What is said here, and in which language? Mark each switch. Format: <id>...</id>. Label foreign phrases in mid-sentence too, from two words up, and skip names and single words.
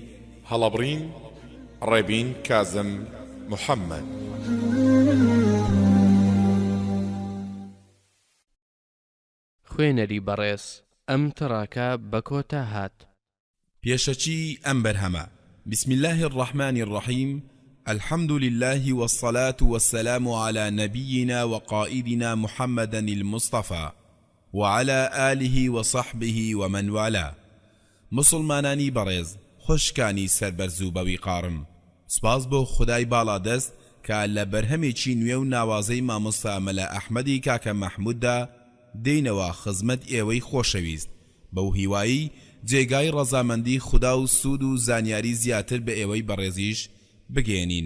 <ckb>هەڵەبڕین ڕێبین کازم محەممەد. خوێنەری بەڕێز ئەم تڕاکە بە کۆتا هات. پێشەچی ئەم بەرهەمە.</ckb> <ar>بسم الله الرحمن الرحيم. الحمد لله والصلاة والسلام على نبينا وقائدنا محمد المصطفى وعلى آله وصحبه ومن والاه.</ar> <ckb>مسلمانانی بەڕێز خوشکانی سەربەرز و بەویقارم، سپاس بۆ خودای باڵادەست کە لە بەرهەمێکی نوێ و ناوازەی مامۆستا مەلا ئەحمەدی کاکە مەحمووددا دێینەوە خزمەت ئێوەی خۆشەویست بەو هیوایی جێگای ڕەزامەندی خوددا و سوود و زانیاری زیاتر بە ئێوەی بەڕێزیش بگێنین.</ckb>